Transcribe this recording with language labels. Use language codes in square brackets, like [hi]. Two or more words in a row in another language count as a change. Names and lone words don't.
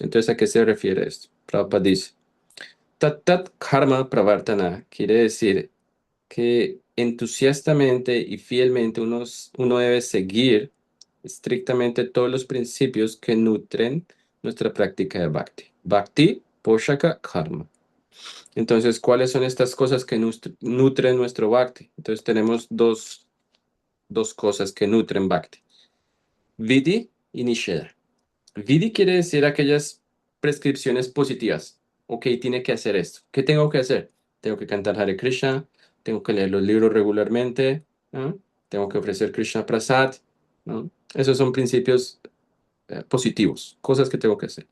[es] Entonces, ¿a qué se refiere esto? Prabhupada dice, [sa] Tat Tat Karma Pravartana [es] quiere decir que entusiastamente y fielmente uno debe seguir estrictamente todos los principios que nutren nuestra práctica de Bhakti. [sa] Bhakti, Poshaka, Karma. [es] Entonces, ¿cuáles son estas cosas que nutren nuestro Bhakti? Entonces, tenemos dos cosas que nutren Bhakti. [sa] Vidhi y Nisheda. [es] Vidhi quiere decir aquellas prescripciones positivas. Ok, tiene que hacer esto. ¿Qué tengo que hacer? Tengo que cantar Hare Krishna, tengo que leer los libros regularmente, ¿no? Tengo que ofrecer Krishna Prasad, ¿no? Esos son principios positivos, cosas que tengo que hacer.